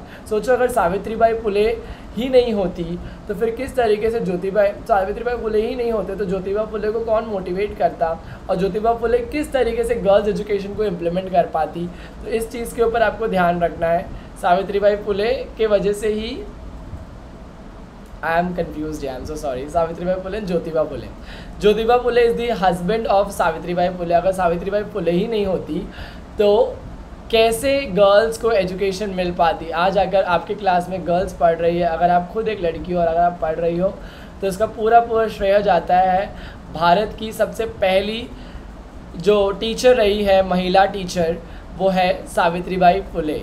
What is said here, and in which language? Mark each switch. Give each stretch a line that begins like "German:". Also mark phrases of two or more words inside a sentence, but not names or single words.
Hindi: सोचो अगर सावित्रीबाई फुले ही नहीं होती तो फिर किस तरीके से सावित्रीबाई फुले ही नहीं होते तो ज्योतिबा फुले को कौन मोटिवेट करता और ज्योतिबा फुले किस तरीके से
English: girls education
Hindi: को इम्प्लीमेंट कर पाती। तो इस चीज़ के ऊपर आपको ध्यान रखना है। सावित्रीबाई फुले के वजह से ही
English: I am confused, I am so sorry. सावित्रीबाई फुले, ज्योतिबा फुले is the husband of सावित्रीबाई फुले।
Hindi: अगर सावित्रीबाई फुले ही नहीं होती तो कैसे गर्ल्स को एजुकेशन मिल पाती। आज अगर आपके क्लास में गर्ल्स पढ़ रही है, अगर आप खुद एक लड़की हो और अगर आप पढ़ रही हो तो इसका पूरा श्रेय जाता है भारत की सबसे पहली जो टीचर रही है, महिला टीचर, वो है सावित्रीबाई फुले।